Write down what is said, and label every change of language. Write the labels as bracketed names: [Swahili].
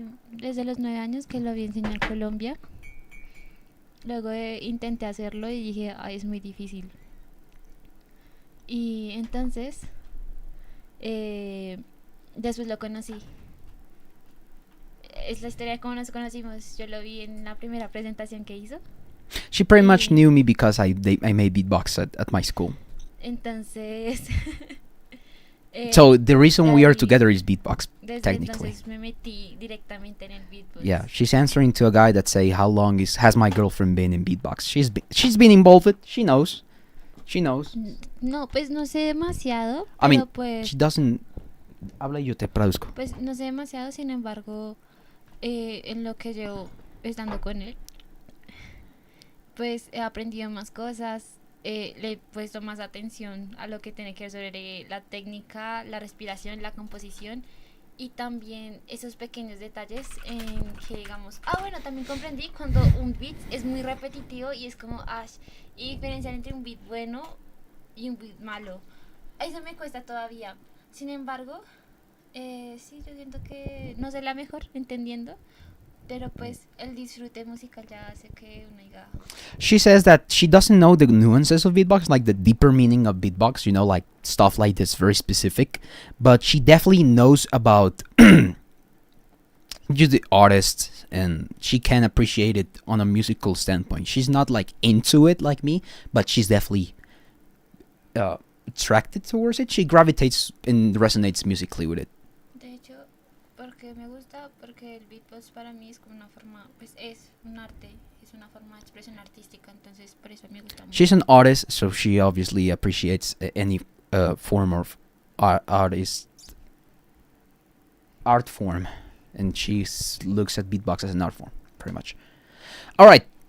[Spanish] Desde los 9 años que lo vi enseñar en Colombia. Luego intenté hacerlo y dije, ay, es muy difícil. Y entonces, después lo conocí. Es la historia de cómo nos conocimos. Yo lo vi en la primera presentación que hizo. [English] She pretty much knew me because I made beatbox at my school. [Spanish] Entonces... [English] so the reason we are together is beatbox, [Spanish] desde [English] technically. [Spanish] Entonces me metí directamente en el beatbox. [English] Yeah, she's answering to a guy that say, how long has my girlfriend been in beatbox? She's been involved. She knows. [Spanish] No, pues no sé demasiado. [English] I mean, [Spanish] pues, [English] she doesn't. [Spanish] Habla y yo te traduzco. Pues no sé demasiado, sin embargo, en lo que llevo estando con él, pues he aprendido más cosas. Le he puesto más atención a lo que tiene que ver sobre la técnica, la respiración, la composición y también esos pequeños detalles en que digamos, bueno, también comprendí cuando un beat es muy repetitivo y es como y diferenciar entre un beat bueno y un beat malo. Eso me cuesta todavía. Sin embargo, sí, yo siento que no soy la mejor entendiendo, Pero pues el disfrute musical ya hace que uno diga. [English] She says that she doesn't know the nuances of beatbox, like the deeper meaning of beatbox, you know, like stuff like this, very specific. But she definitely knows about just the artists, and she can appreciate it on a musical standpoint. She's not like into it like me, but she's definitely attracted towards it. She gravitates and resonates musically with it. [Spanish] De hecho, porque me gusta, porque el beatbox para mí es como una forma, pues es un arte, es una forma de expresión artística, entonces por eso me gusta mucho. [English] She's an artist, so she obviously appreciates any form of art form, and she looks at beatbox as an art form, pretty much. All right.